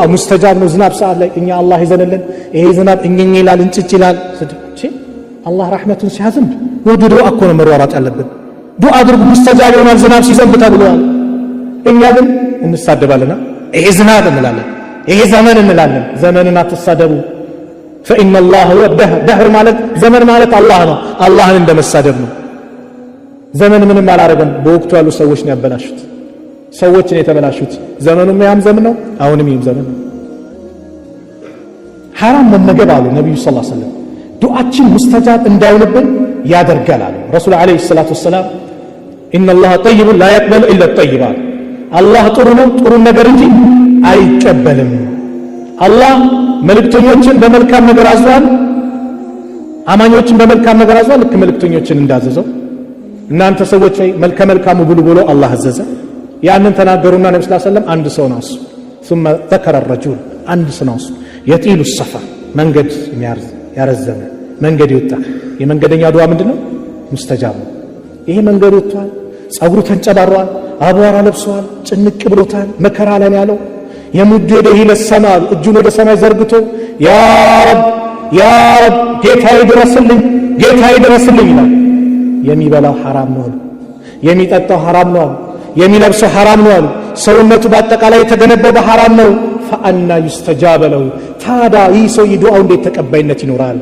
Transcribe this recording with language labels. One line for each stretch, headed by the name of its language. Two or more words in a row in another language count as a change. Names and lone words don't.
Amharic: ሙስተጃብ ነው። ዝናብ ሰዓት ላይ እኛ አላህ ይዘንልን ይሄ ዝናብ እኛኛ ይላል እንጭጭ ይላል። አላህ ረሕመቱን ሲያዘንብ ወደ ዱዓ እኮ ነው መሯሯጥ ያለብን። ዱዓ አድርጉ ሙስተጃብ ይሆናል ዝናብ ሲዘንብ ተብሏል። እኛ ግን እንሳደባለና ይሄ ዝናብ እንላለን፣ ይሄ ዘመን እንላለን። ዘመንን አትሳደቡ።
Arabic: فإن الله هو الدهر
Amharic: ማለት ዘመን ማለት አላህ ነው። አላህን እንደመሳደብ ነው። ዘመን ምንም አላረገም። በወቅቱ ያሉ ሰዎች ነው ያበላሹት፣ ሰዎች ነው የተበላሹት። ዘመኑም ያም ዘመን ነው፣ አሁንም ይም ዘመን ነው። ሐራም መመገብ አሉ ነብዩ
Arabic: صلى الله عليه وسلم
Amharic: ዱዓችን ሙስተጃብ እንዳይሆንብን ያደርጋል አሉ ረሱል
Arabic: عليه الصلاة والسلام። إن الله طيب لا يقبل إلا الطيبات
Amharic: አላህ ጥሩ ነው፣ ጥሩ ነገር እንጂ አይቀበልም። አላህ መልእክተኞችን በመልካም ነገር አዟል፣ አማኞችን በመልካም ነገር አዟል። ልክ መልእክተኞችን እንዳዘዘው እናንተ ሰዎች ላይ መልካሙ ብሉ ብሎ አላህ አዘዘ። ያንን ተናገሩና ነብዩ
Arabic: صلى الله عليه وسلم
Amharic: አንድ ሰው ነው እሱ
Arabic: ثم ذكر الرجل
Amharic: አንድ ሰው ነው እሱ
Arabic: يطيل السفر
Amharic: መንገድ ያረዘመ መንገድ ይወጣ። የመንገደኛ ዱዓ ምንድነው? ሙስተጃብ ነው። ይሄ መንገድ ወጥቷል፣ ጸጉሩ ተንጨባሯል፣ አቧራ ለብሷል፣ ጭንቅ ብሎታል፣ መከራ ላይ ያለው የሙድ ወደህ ለሰማል እጁን ወደ ሰማይ ዘርግቶ
Arabic: يا رب
Amharic: ጌታዬ ድረስልኝ፣ ጌታዬ ድረስልኝ ይላል። የሚበላው ሐራም ነው፣ የሚጠጣው ሐራም ነው፣ የሚለብሰው ሐራም ነው፣ ሰውነቱ በአጠቃላይ የተገነበበ ሐራም ነው።
Arabic: فأنى يستجاب له
Amharic: ታዲያ ይህ ሰው ዱዓው እንዴት ተቀባይነት ይኖራል?